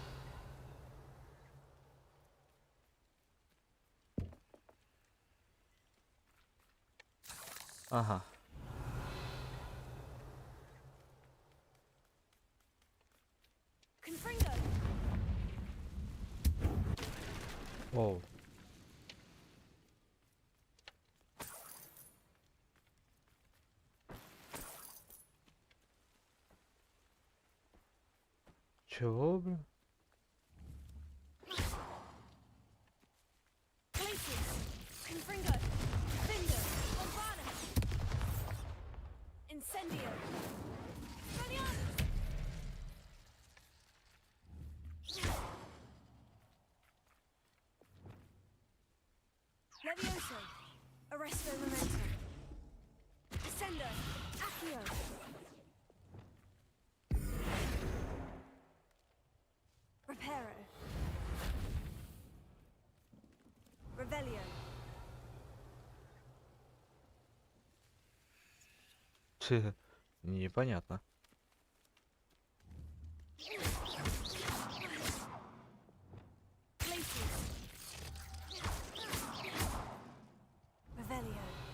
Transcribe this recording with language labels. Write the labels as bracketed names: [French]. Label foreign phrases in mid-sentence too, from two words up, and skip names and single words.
[Russian] Ага. Confringo. Воу. Чего, блин? Confringo. Findo. Bombada. Incendio. Levioso. Arresto Momentum. Descendo. Accio. Reparo. Revelio. Непонятно. Revelio.